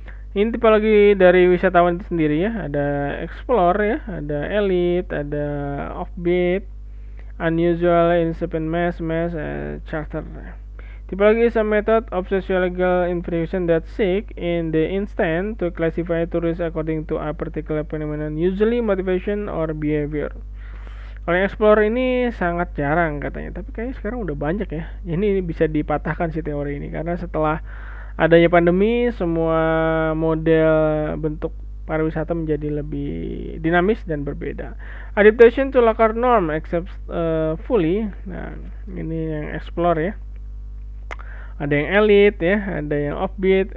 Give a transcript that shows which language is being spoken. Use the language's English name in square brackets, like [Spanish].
[Indonesian] Ini tipologi dari wisatawan itu sendiri ya, ada explore ya, ada elite, ada offbeat, unusual, incipient mass, charter. [English] Typology is a method of sociological investigation that seek in the instant to classify tourists according to a particular phenomenon, usually motivation or behavior. [Indonesian] Kalau yang explore ini sangat jarang katanya, tapi kayaknya sekarang udah banyak ya. Ini bisa dipatahkan si teori ini, karena setelah adanya pandemi, semua model bentuk pariwisata menjadi lebih dinamis dan berbeda. [English] Adaptation to local norm except fully. [Indonesian] Nah, ini yang explore ya. Ada yang elite ya, ada yang offbeat.